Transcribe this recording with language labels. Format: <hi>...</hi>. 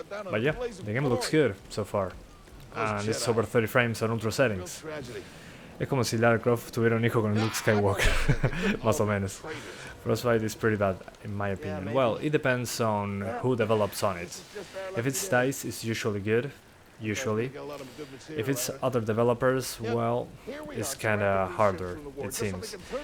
<en>But yeah, the game looks good so far. And it's over 30 frames on ultra settings.</en> <es>Es como si Lara Croft tuviera un hijo con Luke Skywalker, más o menos.</es> <en>Frostbite is pretty bad, in my opinion. Well, it depends on who develops on it. If it's DICE, it's usually good, usually. If it's other developers, well, it's kinda harder, it seems.</en>